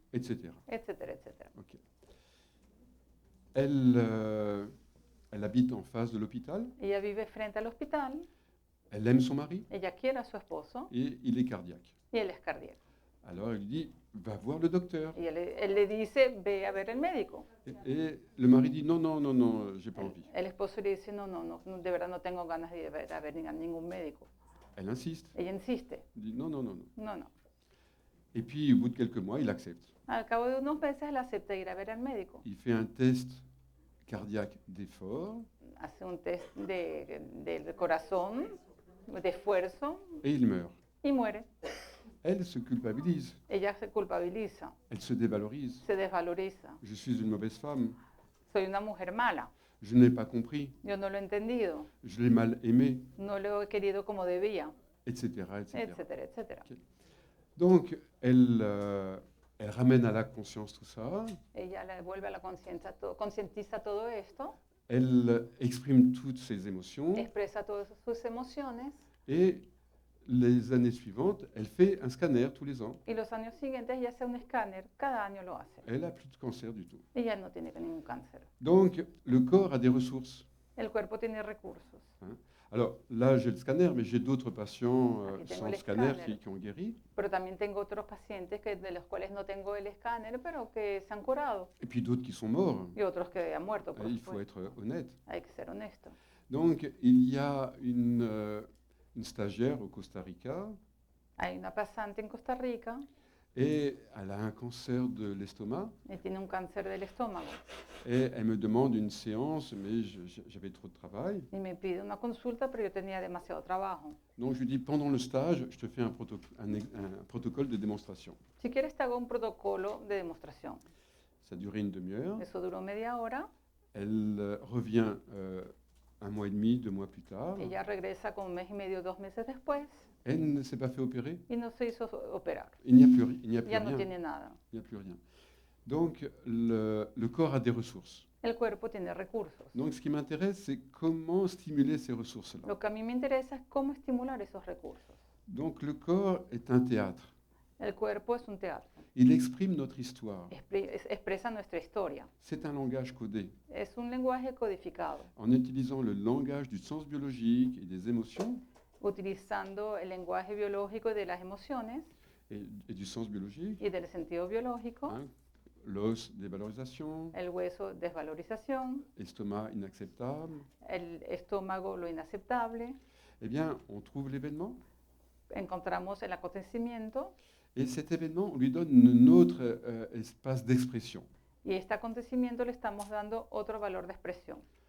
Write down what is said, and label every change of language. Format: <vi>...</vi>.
<fr>etc.</fr> <es>etcétera, etcétera. Ok.</es> <fr>Elle habite en face de l'hôpital,</fr> <es>Ella vive frente al hospital,</es> <fr>elle aime son mari</fr> <es>ella quiere a su esposo</es> <fr>et il est cardiaque.</fr> <es>y él es cardíaco.</es> <fr>Alors elle lui dit, va voir le docteur.</fr> <es>Y él le dice, ve a ver el médico.</es> <fr>Et le mari dit, non, non, non, non, j'ai pas envie.</fr> <es>El esposo le dice, no, de verdad no tengo ganas de ver a ver ningún médico.</es> <fr>Elle insiste,</fr> <es>Ella insiste,</es> <fr>elle dit, non, non, non, non.</fr> <es>no.</es> <fr>Et puis au bout de quelques mois, il accepte.</fr> <es>Al cabo de unos meses él acepta ir a ver al médico.</es> <fr>Il fait un test cardiaque d'effort</fr> <es>Hace un test del corazón, de esfuerzo,</es> <fr>et il meurt.</fr> <es>y muere.</es> <fr>Elle se culpabilise,</fr> <es>Ella se culpabiliza,</es> <fr>elle se dévalorise.</fr> <es>se desvaloriza.</es> <fr>Je suis une mauvaise femme,</fr> <es>Soy una mujer mala,</es> <fr>je n'ai pas compris,</fr> <es>yo no lo he entendido,</es> <fr>je l'ai mal aimé,</fr> <es>no lo he querido como debía,</es> <fr>etc. etc.</fr> <es>etcétera, etcétera.</es> <fr>Donc elle ramène à la conscience tout ça,</fr> <es>Ella le vuelve a la conciencia, concientiza todo esto,</es> <fr>elle exprime toutes ses émotions</fr> <es>expresa todas sus emociones,</es> <fr>et les années suivantes, elle fait un scanner tous les ans.</fr> <es>y los años siguientes ella hace un escáner, cada año lo hace.</es> <fr>Elle n'a plus de cancer du tout.</fr> <es>Ella no tiene ningún cáncer.</es> <fr>Donc le corps a des ressources.</fr> <es>El cuerpo tiene recursos. Hein.</es> <fr>Alors là, j'ai le scanner, mais j'ai d'autres patients</fr> <es>Aquí tengo</es> <fr>sans</fr> <es>el</es> <fr>scanner</fr> <es>escáner.</es> <fr>qui ont guéri.</fr> <es>Pero también tengo otros pacientes de los cuales no tengo el escáner, pero que se han curado.</es> <fr>Et puis d'autres qui sont morts.</fr> <es>Y otros que han muerto, por</es> <fr>Il faut</fr> <es>supuesto.</es> <fr>être honnête.</fr> <es>Hay que ser honesto.</es> <fr>Donc il y a une stagiaire au Costa Rica</fr> <es>Hay una pasante en Costa Rica</es> <fr>et elle a un cancer de l'estomac</fr> <es>y tiene un cáncer del estómago.</es> <fr>et elle me demande une séance, mais j'avais trop de travail.</fr> <es>Y me pide una consulta, pero yo tenía demasiado trabajo.</es> <fr>Donc je lui dis, pendant le stage, je te fais un protocole de démonstration.</fr> <es>Si quieres te hago un protocolo de demostración.</es> <fr>Ça a duré une demi-heure.</fr> <es>Eso duró media hora.</es> <fr>Elle revient un mois et demi, 2 mois plus tard.</fr> <es>Ella regresa como un mes y medio, 2 meses después,</es> <fr>Elle ne s'est pas fait opérer.</fr> <es>y no se hizo operar.</es> <fr>Il n'y a plus, il n'y a plus</fr> <es>Ya no</es> <fr>rien.</fr> <es>tiene nada.</es> <fr>Il n'y a plus rien. Donc le corps a des ressources.</fr> <es>El cuerpo tiene recursos.</es> <fr>Donc ce qui m'intéresse, c'est comment stimuler ces ressources-là.</fr> <es>Lo que a mí me interesa es cómo estimular esos recursos.</es> <fr>Donc le corps est un théâtre.</fr> <es>El cuerpo es un teatro.</es> <fr>Il exprime notre histoire.</fr> <es>Expresa nuestra historia.</es> <fr>C'est un langage codé.</fr> <es>Es un lenguaje codificado.</es> <fr>En utilisant le langage du sens biologique et des émotions,</fr> <es>Utilizando el lenguaje biológico y de las emociones</es> <fr>et du sens biologique,</fr> <es>y del sentido biológico,</es> <fr>hein, l'os, dévalorisation,</fr> <es>el hueso, desvalorización,</es> <fr>estomac, inacceptable,</fr> <es>el estómago, lo inaceptable,</es> <fr>eh bien, on trouve l'événement.</fr> <es>encontramos el acontecimiento</es> <fr>Et cet événement, on lui donne un autre espace d'expression.</fr> <es>y este acontecimiento le estamos dando otro valor de expresión.</es>